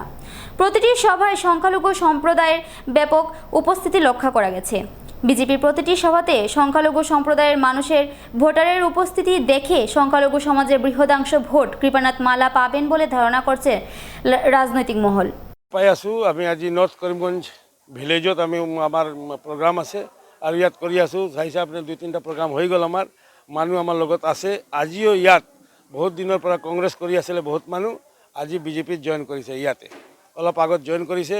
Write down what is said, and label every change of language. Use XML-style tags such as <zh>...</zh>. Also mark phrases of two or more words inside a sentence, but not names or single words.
<bn>প্রতিটি সভায় সংখ্যালঘু সম্প্রদায়ের ব্যাপক উপস্থিতি লক্ষ্য করা গেছে। বিজেপির প্রতিটি সভাতে সংখ্যালঘু সম্প্রদায়ের মানুষের ভোটারের উপস্থিতি দেখে সংখ্যালঘু সমাজের বৃহদাংশ ভোট কৃপানাথ মালা পাবেন বলে ধারণা করছে রাজনৈতিক মহল।</bn> <as>পাই আছোঁ আমি আজি নৰ্থ কৰিমগঞ্জ ভিলেজত আমি আমাৰ প্ৰগ্ৰাম আছে আৰু ইয়াত কৰি আছোঁ। চাইছে আপুনি 2-3টা প্ৰগ্ৰাম হৈ গ'ল। আমাৰ মানুহ আমাৰ লগত আছে। আজিও ইয়াত বহুত দিনৰ পৰা কংগ্ৰেছ কৰি আছিলে বহুত মানুহ, আজি বিজেপিত জইন কৰিছে। ইয়াতে অলপ আগত জইন কৰিছে।</as>